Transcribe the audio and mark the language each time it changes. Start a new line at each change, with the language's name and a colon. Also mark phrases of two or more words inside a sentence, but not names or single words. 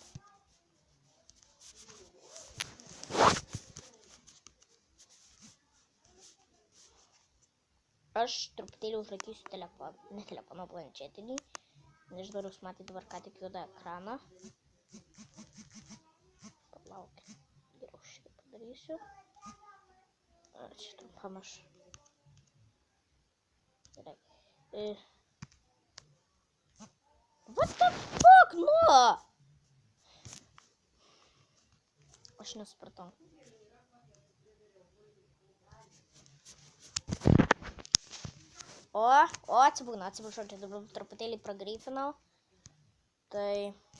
Lithuanian: Aš truputėlį užrakysiu telefoną, ne telefoną, planšetinį. Nežinau, jūs matėte dabar ką tik juodą ekraną. Palaukit, geriau šitą padarysiu. Čia trumpam aš. Gerai.
English: What the fuck,
Lithuanian: nu? Aš nesupratau. O, atsiprašau, čia dabar truputėlį pragreifinau. Tai...